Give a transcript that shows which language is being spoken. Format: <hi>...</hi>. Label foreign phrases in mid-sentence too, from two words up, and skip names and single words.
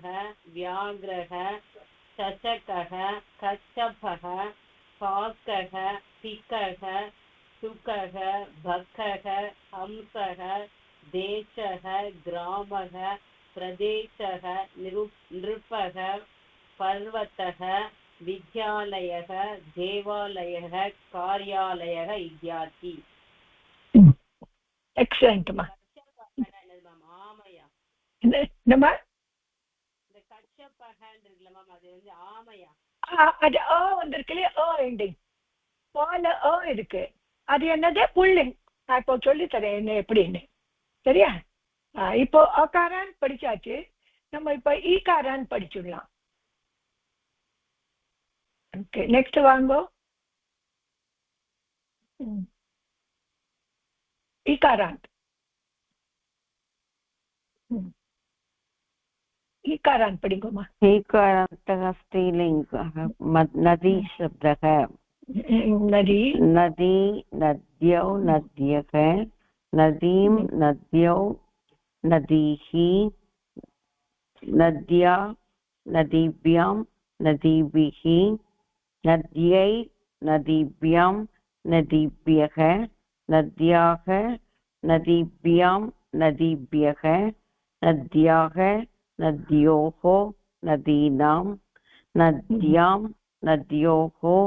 <sa>व्याघ्रः चषकः कच्छपः काकः पिकः सुकः बकः हंसः देशः ग्रामः प्रदेशः नृपः पर्वतः विद्यालयः देवालयः कार्यालयः इत्यादि.</sa> <ta>எக்ஸலண்ட் மா. ஆமையா என்னம்மா? இந்த கச்சப்பகன்னு இருக்குல்ல மேம், அது வந்து ஆமையா? அது வந்திருக்கு எண்டிங் பால இருக்கு. அது என்னது? புல்லிங். நான் இப்போ சொல்லித்தரேன் என்ன எப்படின்னு. சரியா? இப்போ அகாரான் படிச்சாச்சு. நம்ம இப்போ ஈகாரான் படிச்சுடலாம். ஓகே, நெக்ஸ்ட் வாங்கோ. ஈகாரான்.</ta> <sa>ईकारान् पठिगोमा. ईकारान्तः स्त्रीलिङ्गः नदी शब्दः. नदी नदी नद्यौ नद्यः नदीं नद्यौ नदीः नद्या नदीभ्यां नदीभिः नद्यै नदीभ्यां नदीभ्यः नद्याः नदीभ्यां नदीभ्यः नद्याः नद्योः नदीनां नद्यां नद्योः</sa>